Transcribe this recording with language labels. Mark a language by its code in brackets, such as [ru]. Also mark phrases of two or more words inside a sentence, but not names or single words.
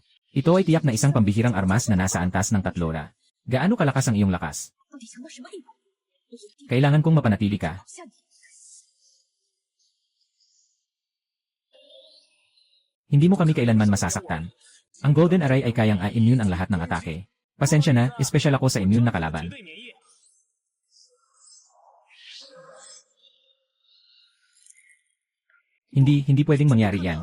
[tl] Ito ay tiyak na isang pambihirang armas na nasa antas ng tatlora. Gaano kalakas ang iyong lakas? [zh] 到底强到什么地步？ [tl] Kailangan kong mapanatili ka. Hindi mo kami kailanman masasaktan. Ang Golden Array ay kayang i-immune ang lahat ng atake. Pasensya na, espesyal ako sa immune na kalaban. [zh] 对免疫。 [tl] Hindi pwedeng mangyari yan.